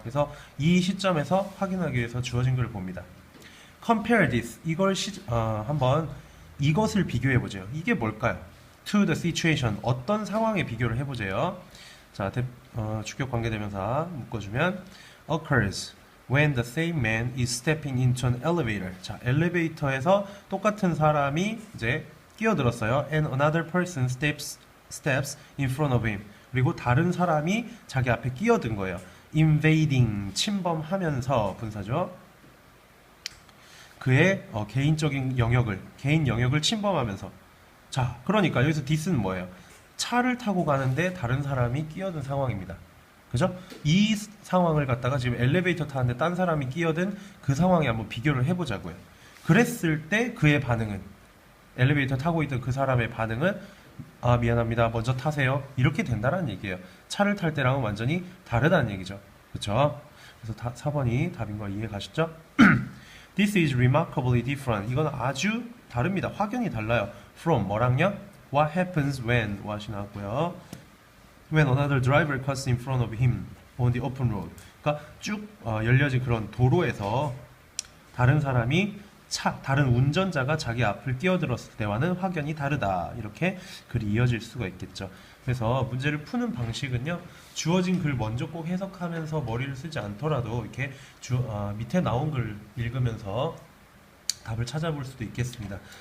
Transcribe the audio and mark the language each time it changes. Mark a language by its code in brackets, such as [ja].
[ko] 그래서 이 시점에서 확인하기 위해서 주어진 글을 봅니다. [en] Compare this. [ko] 한번 이것을 비교해 보죠. 이게 뭘까요? [en] To the situation. [ko] 어떤 상황에 비교를 해보세요. 자, 주격 관계대명사 묶어주면 [en] occurs when the same man is stepping into an elevator. [ko] 자, 엘리베이터에서 똑같은 사람이 이제 끼어들었어요. [en] And another person steps in front of him. [ko] 그리고 다른 사람이 자기 앞에 끼어든 거예요. invading, 침범하면서 분사죠. 그의 개인 영역을 침범하면서. 자, 그러니까 여기서 this는 뭐예요? 차를 타고 가는데 다른 사람이 끼어든 상황입니다. 그죠? 이 상황을 갖다가 지금 엘리베이터 타는데 딴 사람이 끼어든 그 상황에 한번 비교를 해보자고요. 그랬을 때 그의 반응은, 엘리베이터 타고 있던 그 사람의 반응은 미안합니다, 먼저 타세요, 이렇게 된다는 얘기예요. 차를 탈 때랑은 완전히 다르다는 얘기죠. 그쵸? 그래서 4번이 답인 거 이해 가셨죠? [en] This is remarkably different. [ko] 이건 아주 다릅니다. 확연히 달라요. From 뭐랑요? [en] What happens when what이 [ko] 나왔고요. [en] When another driver cuts in front of him on the open road. [ko] 그러니까 쭉 열려진 그런 도로에서 다른 운전자가 자기 앞을 끼어들었을 때와는 확연히 다르다. 이렇게 글이 이어질 수가 있겠죠. 그래서 문제를 푸는 방식은요, 주어진 글 먼저 꼭 해석하면서 머리를 쓰지 않더라도 이렇게 밑에 나온 글 읽으면서 답을 찾아볼 수도 있겠습니다.